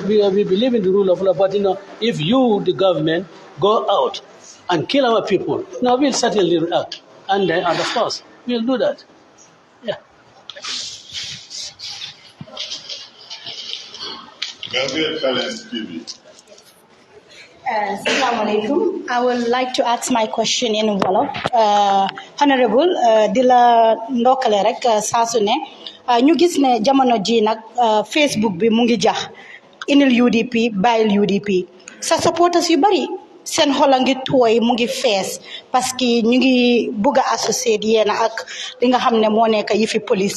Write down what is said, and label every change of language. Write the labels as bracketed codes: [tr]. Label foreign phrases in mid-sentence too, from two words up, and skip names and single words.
[en] We believe in the rule of law, but if you, the government, go out and kill our people, now we'll certainly react, and of course we'll do that. Yeah. GAM-TV. [ar] السلام عليكم. [en] I would like to ask my question in Wolof. [wo] Honorable, dila ndokale rek saa su ne ñu gis ne jamono ji nag Facebook bi mu ngi jax inil UDP bàyyil UDP sa supporters yu bari seen xol a ngi tooy mu ngi fees [fr] parce que [wo] ñu ngi bugg a associé yéena ak li nga xam ne moo nekk yi fi police